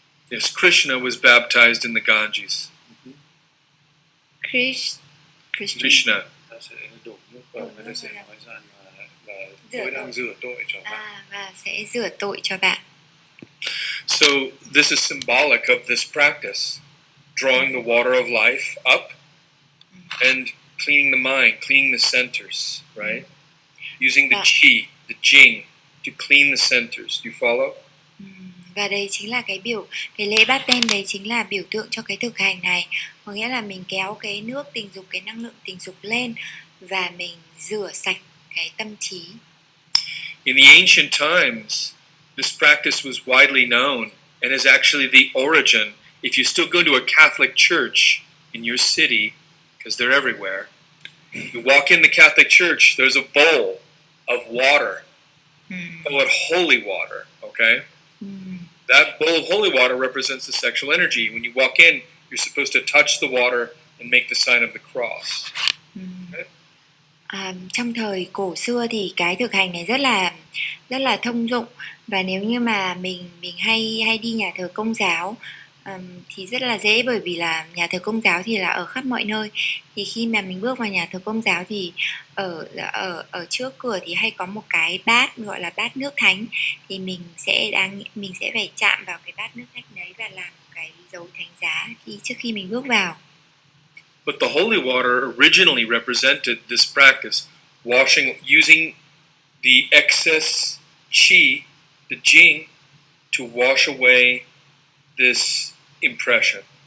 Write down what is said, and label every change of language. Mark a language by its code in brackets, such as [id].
[en] Yes, Krishna was baptized in the Ganges. Krishna. [vi] Ta sẽ đổ nước vào, người ta sẽ nói rằng là tôi đang rửa tội cho bạn. Và sẽ rửa tội cho bạn. [en] So this is symbolic of this practice, drawing the water of life up and cleaning the mind, cleaning the centers, right? Using the chi, the jing to clean the centers. Do you follow? [vi] Và đây chính là cái lễ báp têm đấy chính là biểu tượng cho cái thực hành này. Có nghĩa là mình kéo cái nước tình dục, cái năng lượng tình dục lên và mình rửa sạch cái tâm trí. [en] In the ancient times, this practice was widely known and is actually the origin. If you still go to a Catholic church in your city, because they're everywhere, you walk in the Catholic church, there's a bowl of water, call it holy water, okay? That bowl of holy water represents the sexual energy. When you walk in, you're supposed to touch the water and make the sign of the cross. [vi] Trong thời cổ xưa thì cái thực hành này rất là thông dụng, và nếu như mà mình hay đi nhà thờ Công giáo thì rất là dễ, bởi vì là nhà thờ Công giáo thì là ở khắp mọi nơi. Thì khi mà mình bước vào nhà thờ Công giáo thì ở trước cửa thì hay có một cái bát gọi là bát nước thánh, thì mình sẽ phải chạm vào cái bát nước thánh đấy và làm cái dấu thánh giá trước khi mình bước vào. [en] But the holy water originally represented this practice, using the excess chi, the jing, to wash away this impression.